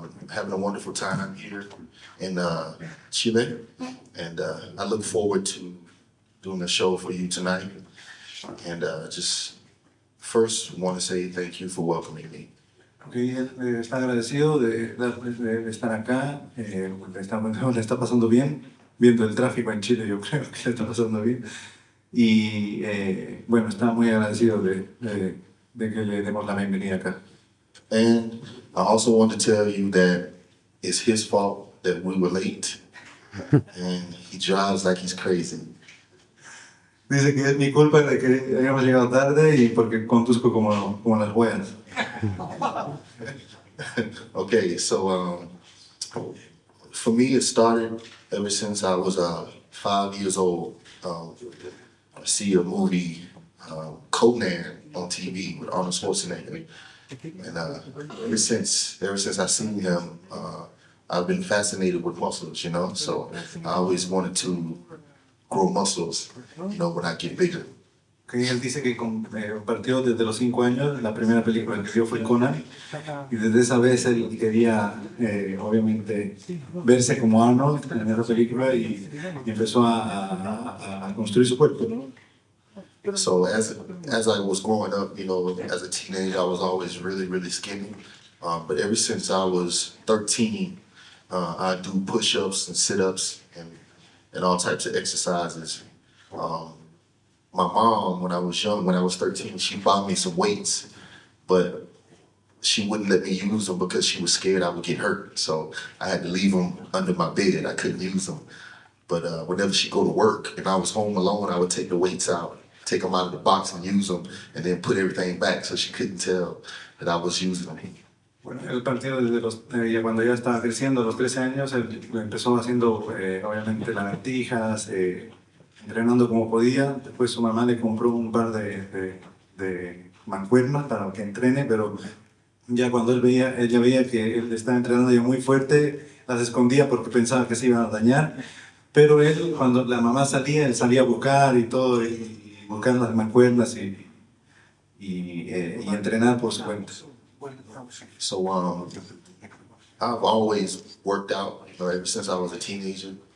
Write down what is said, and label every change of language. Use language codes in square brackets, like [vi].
[en] Having a wonderful time here in Chile, and I look forward to doing a show for you tonight. And just first want to say thank you for welcoming me. [es] Okay, él está agradecido de estar acá, le está pasando bien, viendo el tráfico en Chile, yo creo que le está pasando bien. Y bueno, está muy agradecido de que le demos la bienvenida acá. [en] And I also want to tell you that it's his fault that we were late, and he drives like he's crazy. [es] Dice que es mi culpa de que hayamos llegado tarde y porque conduzco como las huevas. [en] Okay, so for me, it started ever since I was 5 years old. I see a movie, Conan, on TV with Arnold Schwarzenegger, and ever since I seen him, I've been fascinated with muscles, you know. So I always wanted to grow muscles, you know, when I get bigger. [es] Okay, él dice que partió desde los 5 años, la primera película que vio fue Conan, y desde esa vez él quería, obviamente, verse como Arnold en esa película y empezó a construir su cuerpo, ¿no? [en] So as I was growing up, you know, as a teenager, I was always really, really skinny. But ever since I was 13, I do push-ups and sit-ups and all types of exercises. My mom, when I was young, when I was 13, she bought me some weights, but she wouldn't let me use them because she was scared I would get hurt. So I had to leave them under my bed. I couldn't use them. But whenever she go to work and I was home alone, I would take the weights out, take them out of the box and use them, and then put everything back so she couldn't tell that I was using them. [es] Bueno, él partió desde cuando ya estaba creciendo, a los 13 años, él empezó haciendo, obviamente, lagartijas, entrenando como podía. Después su mamá le compró un par de mancuernas para que entrene, pero ya cuando ella veía que él estaba entrenando ya muy fuerte, las escondía porque pensaba que se iban a dañar. Pero él, cuando la mamá salía, él salía a buscar y todo, y buscar las mancuernas y entrenar por su cuenta. [en] So I've always worked out, you know, ever since I was a teenager.